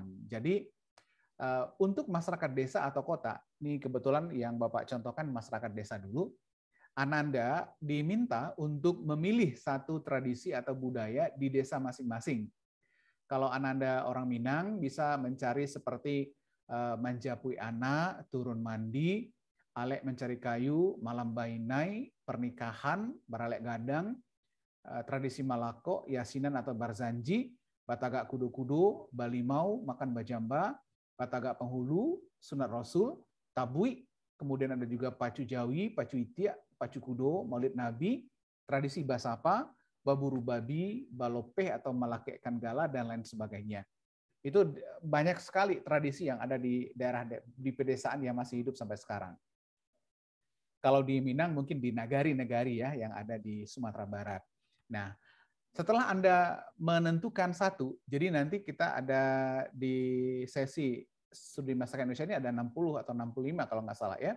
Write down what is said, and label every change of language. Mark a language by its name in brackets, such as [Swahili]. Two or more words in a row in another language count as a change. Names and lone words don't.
[Indonesian] Jadi untuk masyarakat desa atau kota, ini kebetulan yang Bapak contohkan masyarakat desa dulu, Ananda diminta untuk memilih satu tradisi atau budaya di desa masing-masing. Kalau Ananda orang Minang bisa mencari seperti manjapui anak, turun mandi, alek mencari kayu, malam bainai, pernikahan, baralek gadang, tradisi Malako, yasinan atau barzanji, batagak kudu-kudu, balimau, makan bajamba, batagak penghulu, sunat rasul, tabui, kemudian ada juga pacu jawi, pacu itiak, pacu kudo, maulid nabi, tradisi basapa, baburu babi, balopeh atau malakekkan gala, dan lain sebagainya. Itu banyak sekali tradisi yang ada di daerah di pedesaan yang masih hidup sampai sekarang. Kalau di Minang mungkin di nagari-nagari ya yang ada di Sumatera Barat. Nah, setelah Anda menentukan satu, jadi nanti kita ada di sesi studi masakan Indonesia ini ada 60 atau 65 kalau nggak salah ya.